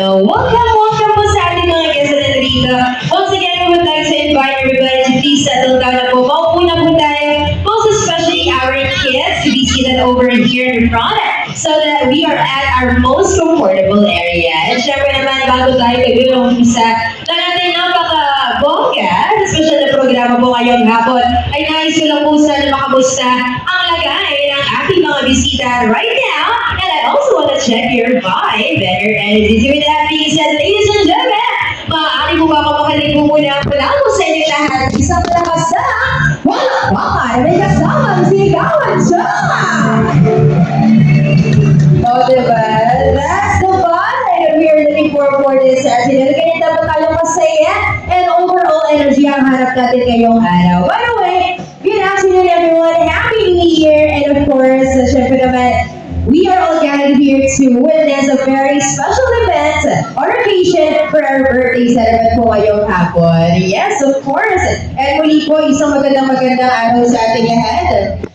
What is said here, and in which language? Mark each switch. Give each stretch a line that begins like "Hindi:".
Filipino: Welcome po sa ating mga guests na nandito.
English: Once again, we would like to invite everybody to please settle down
Filipino: na po. Maupo na po tayo.
English: Most especially our kids to be seated over here in front so that we are at our most comfortable area.
Filipino: And syempre naman, bago tayo mag-umpisa ng ating napaka-bongga, special na programa po ngayong hapon, ay nais ko lang po sana makamusta ang lagay ng ating mga bisita
English: right now. And I also want to check your vibe and your energy. So with that being said, ladies and gentlemen,
Filipino: maaari po ba makapakinig po muna pala po sa inyong lahat. Isang malakas na walakbakan, may kasamang sigawan siya! Oh, diba?
English: That's the vibe that we are looking for this afternoon.
Filipino: Kaya dapat tayo masaya
English: and overall energy
Filipino: ang hanap natin ngayong araw.
English: By the way, good afternoon everyone. Happy New Year! And of course,
Filipino: syempre naman,
English: we are all gathered here to witness a very special event or occasion for our birthday celebrate
Filipino: po ngayong hapon.
English: Yes, of course. And
Filipino: muli po, isang magandang araw sa ating lahat.